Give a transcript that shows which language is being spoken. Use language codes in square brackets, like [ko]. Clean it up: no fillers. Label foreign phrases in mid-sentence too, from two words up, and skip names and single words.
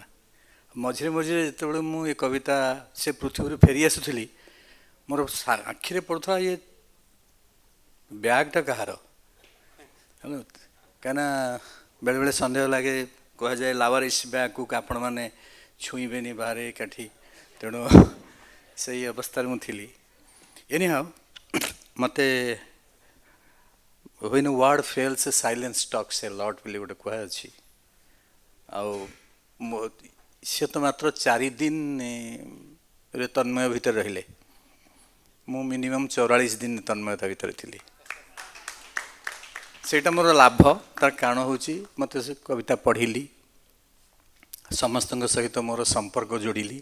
[or] ମଝିରେ ମଝିରେ ଯେତେବେଳେ ମୁଁ ଏ କବିତା ସେ ପୃଥିବୀରୁ ଫେରି ଆସୁଥିଲି, ମୋର ଆଖିରେ ପଡ଼ୁଥିଲା ଇଏ ବ୍ୟାଗ୍ଟା କାହାର। କାହିଁକିନା ବେଳେବେଳେ ସନ୍ଦେହ ଲାଗେ, କୁହାଯାଏ ଲାୱାରିସ୍ ବ୍ୟାଗ୍କୁ ଆପଣମାନେ ଛୁଇଁବେନି ବାହାରେ କାଠି, ତେଣୁ ସେଇ ଅବସ୍ଥାରେ ମୁଁ ଥିଲି। ଏନିହାଉ ମୋତେ [en] when a word fails silence talks a lot [or] ବୋଲି ଗୋଟେ କୁହାଅଛି। ଆଉ ସେ ତ ମାତ୍ର 4 ଦିନରେ ତନ୍ମୟ ଭିତରେ ରହିଲେ, ମୁଁ ମିନିମମ୍ 44 ଦିନ ତନ୍ମୟତା ଭିତରେ ଥିଲି। ସେଇଟା ମୋର ଲାଭ। ତାର କାରଣ ହେଉଛି ମୋତେ ସେ କବିତା ପଢ଼ିଲି, ସମସ୍ତଙ୍କ ସହିତ ମୋର ସମ୍ପର୍କ ଯୋଡ଼ିଲି।